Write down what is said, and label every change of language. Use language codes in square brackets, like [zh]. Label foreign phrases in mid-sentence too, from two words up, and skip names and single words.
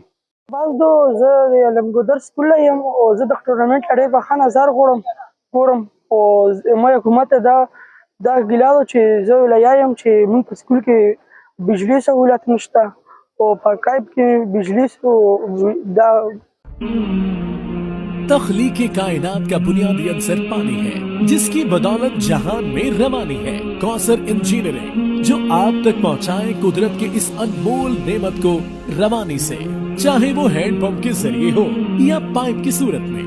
[ps] باز دو زه د علمګودر سکول یم او زه د ټورنمنټ لړۍ په ښه نظر ګورم او ما حکومت ته دا ګیله ده چې زه ویلیا یم چې موږ په سکول کې بجلي سهولت نشته او په کایب کې بجلی دا [ur] تخلیق کائنات کا بنیادی عنصر پانی ہے جس کی بدولت جہان میں روانی ہے. کوثر انجینئرنگ جو آپ تک پہنچائے قدرت کے اس انمول نعمت کو روانی سے، چاہے وہ [en] hand pump [ur] کے ذریعے ہو یا پائپ کی صورت میں.